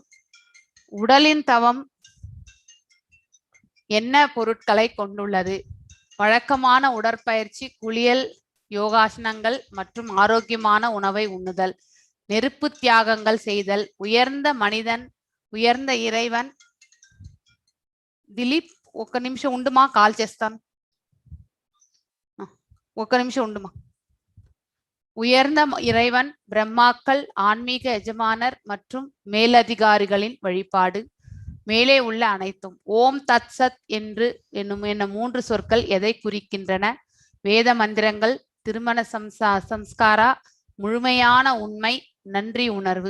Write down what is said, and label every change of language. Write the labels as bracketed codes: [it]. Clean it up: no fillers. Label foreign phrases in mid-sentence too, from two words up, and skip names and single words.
[ta] உடலின் தவம் என்ன பொருட்களை கொண்டுள்ளது? வழக்கமான உடற்பயிற்சி, குளியல், யோகாசனங்கள் மற்றும் ஆரோக்கியமான உணவை உண்ணுதல், நெருப்பு தியாகங்கள் செய்தல், உயர்ந்த மனிதன், உயர்ந்த இறைவன். [te] దిలీప్ ఒక్క నిమిషం ఉండుమా, కాల్ చేస్తాను. ఒక్క నిమిషం ఉండుమా. [ta] உயர்ந்த இறைவன், பிரம்மாக்கள், ஆன்மீக எஜமானர் மற்றும் மேலதிகாரிகளின் வழிபாடு, மேலே உள்ள அனைத்தும். [sa] ॐ तत् सत् [ta] என்று என்னும் 3 சொற்கள் எதை குறிக்கின்றன? வேத மந்திரங்கள், திருமண சம்ஸ்காரா, முழுமையான உண்மை, நன்றி உணர்வு.